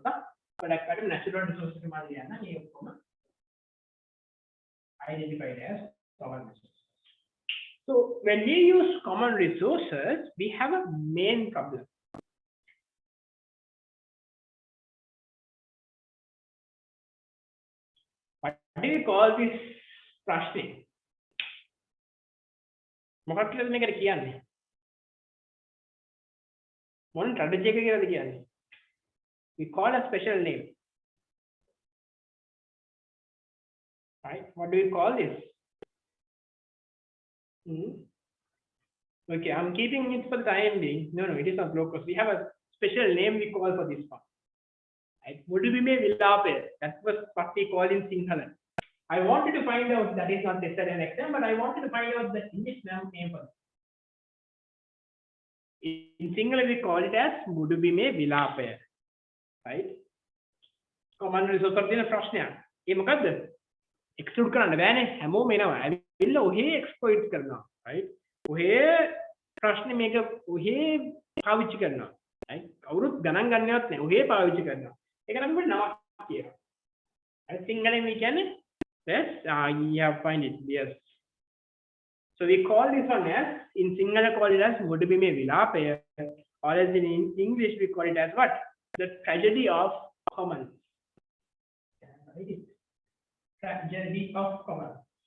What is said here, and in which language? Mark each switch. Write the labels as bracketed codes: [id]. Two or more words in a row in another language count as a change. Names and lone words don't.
[en] But I got natural resources identified as common resources. So when we use common resources, we have a main problem. What do we call this ප්‍රශ්නේ? [si] මොකක්ද කියලා මේකට කියන්නේ? මොන strategy එක කියලාද කියන්නේ? [en] We call a special name. Right? What do we call this? Okay, I'm keeping it for the time being. No, it is not locus. We have a special name we call for this one. Right? That was what we call in Sinhala. I wanted to find out, that is not necessarily an exam, but I wanted to find out the English name for it. In Sinhala, we call it as [si] මුඩු බිමේ විලාපය. [en] Right? Common resource of the [si] ප්‍රශ්නයක්. ඒ මොකද්ද? Exclude කරන්න බෑනේ. හැමෝම එනවා. ඇවිල්ලා ඔහේ exploit කරනවා. Right? ඔහේ ප්‍රශ්නේ මේක ඔහේ පාවිච්චි කරනවා. Right? කවුරුත් ගණන් ගන්නවත් නැහැ. ඔහේ පාවිච්චි කරනවා. ඒක නම් අපිට නමක් කියනවා. [en] I [si] සිංහලෙන් මේ කියන්නේ [en] yes, you have find it. Yes. So we call this one as, in Sinhala call it as [si] මුඩු බිමේ විලාපය, [en] or as in English we call it as what? The tragedy of commons. Tragedy of commons.